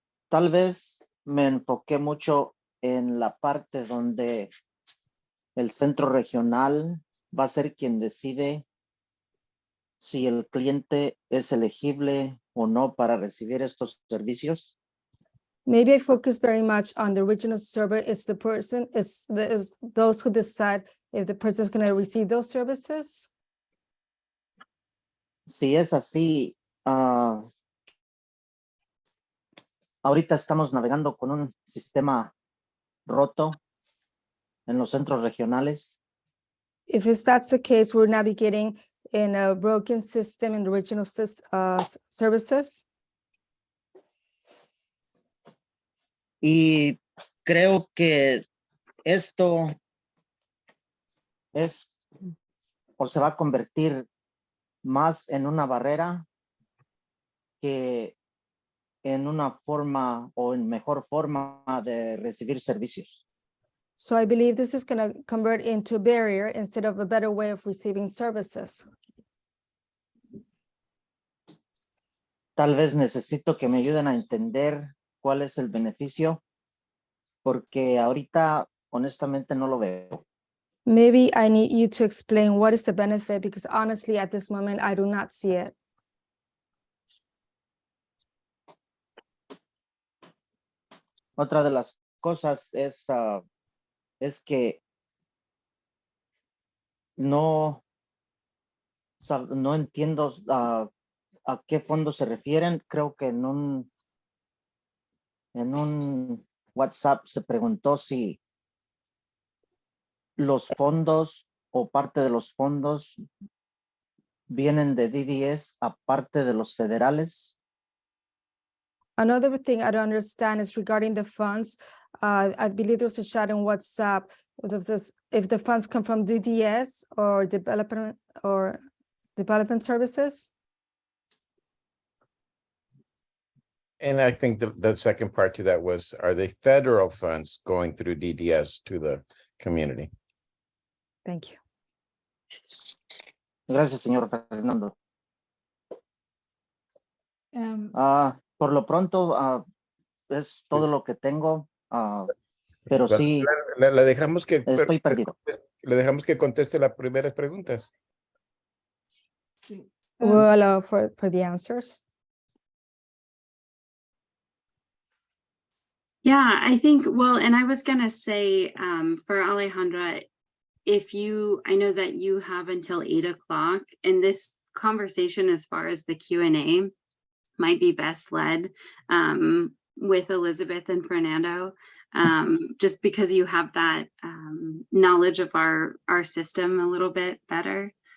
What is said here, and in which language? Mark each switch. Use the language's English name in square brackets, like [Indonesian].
[Spanish] Tal vez me enfoqué mucho en la parte donde el centro regional va a ser quien decide si el cliente es elegible o no para recibir estos servicios. [English] Maybe I focus very much on the regional server. It's the person, it's those who decide if the person is going to receive those services. [Spanish] Si es así, ahorita estamos navegando con un sistema roto en los centros regionales. [English] If that's the case, we're navigating in a broken system in the regional services. [Spanish] Y creo que esto es o se va a convertir más en una barrera que en una forma o en mejor forma de recibir servicios. [English] So I believe this is going to convert into a barrier instead of a better way of receiving services. [Spanish] Tal vez necesito que me ayuden a entender cuál es el beneficio, porque ahorita honestamente no lo veo. [English] Maybe I need you to explain what is the benefit, because honestly, at this moment, I do not see it. [Spanish] Otra de las cosas es que no entiendo a qué fondos se refieren. Creo que en un WhatsApp se preguntó si los fondos o parte de los fondos vienen de DDS aparte de los federales. [English] Another thing I don't understand is regarding the funds. I believe there's a chat in WhatsApp if the funds come from DDS or development services. And I think the second part to that was, are they federal funds going through DDS to the community? Thank you. [Spanish] Gracias, señor Fernando. Um, Por lo pronto, es todo lo que tengo, pero sí Le dejamos que estoy perdido. le dejamos que conteste las primeras preguntas. sí. [English] We'll allow for the answers. Yeah, I think, well, and I was gonna say, for Alejandra, I know that you have until 8 o'clock, and this conversation as far as the Q&A might be best led with Elizabeth and Fernando, just because you have that knowledge of our system a little bit better.